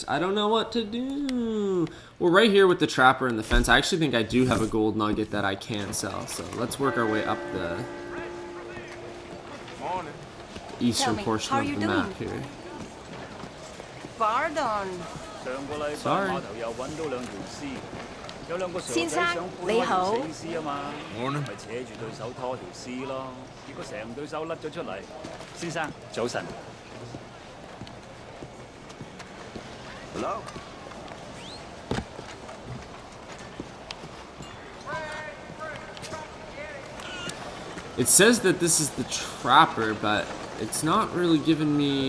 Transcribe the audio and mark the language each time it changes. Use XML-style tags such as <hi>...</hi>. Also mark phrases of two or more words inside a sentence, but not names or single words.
<en>I don't know what to do. We're right here with the Trapper and the Fence. I actually think I do have a gold nugget that I can sell. So let's work our way up the eastern portion of the map here. Pardon. Sorry.</en> <yue>先生，你好。</yue> <en>Morning.</en> <yue>咪扯住對手拖條絲咯，結果成對手甩咗出嚟。先生，早晨。</yue> <en>Hello? It says that this is the Trapper, but it's not really giving me...</en>